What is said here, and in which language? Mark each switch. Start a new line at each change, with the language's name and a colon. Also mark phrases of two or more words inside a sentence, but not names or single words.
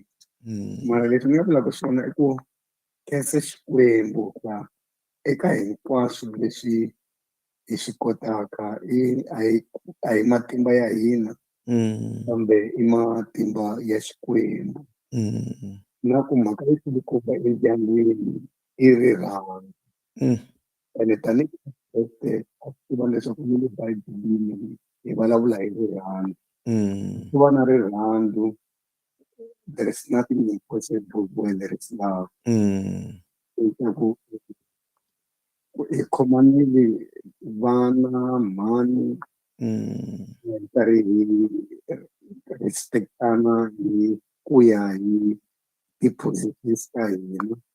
Tsonga: Mara leswi ni nga vulaka swona i ku khensa Xikwembu eka hinkwaswo leswi hi swi kotaka a hi matimba ya hina kambe i matimba ya Xikwembu. Na ku mhaka yi kulukumba endyangwini i rirhandzu ene tanihi a tiva leswaku ni le Bibelini hi vulavula hi rirhandzu. Ku va na rirhandzu,
English: there is nothing impossible where there is love.
Tsonga: Leswaku hi khomanile vana, mhani hi karhi hi respect-ana hi ku ya hi ti-positions ta hina.